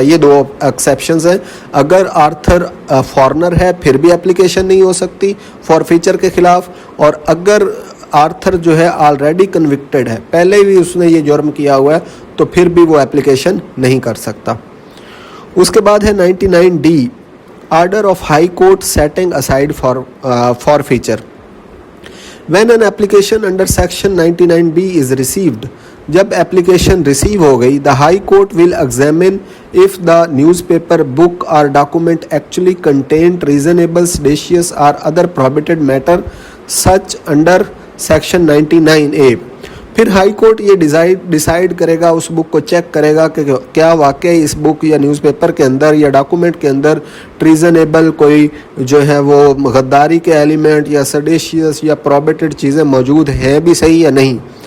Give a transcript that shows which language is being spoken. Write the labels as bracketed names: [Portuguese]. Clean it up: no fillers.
[Urdu] یہ 2 ایکسیپشنز ہیں. اگر آرتھر فارنر ہے پھر بھی اپلیکیشن نہیں ہو سکتی فورفیچر کے خلاف، اور اگر آرتھر جو ہے آلریڈی کنوکٹڈ ہے، پہلے بھی اس نے یہ جرم کیا ہوا ہے، تو پھر بھی وہ اپلیکیشن نہیں کر سکتا. اس کے بعد ہے 99D order of high court setting aside فارفیچر. [English] When an application under section 99B is received, [Urdu] جب application receive ہو گئی, [English] the High Court will examine if the newspaper, book or document actually contained reasonable, seditious or other prohibited matter such under section 99A. [Urdu] پھر high court یہ decide کرے گا، اس بک کو check کرے گا کہ کیا واقعی اس بک یا نیوز پیپر کے اندر یا ڈاکومنٹ کے اندر ٹریزنیبل کوئی جو ہے وہ غداری کے ایلیمنٹ یا سیڈیشیس یا پروہیبٹڈ چیزیں موجود ہیں بھی صحیح یا نہیں.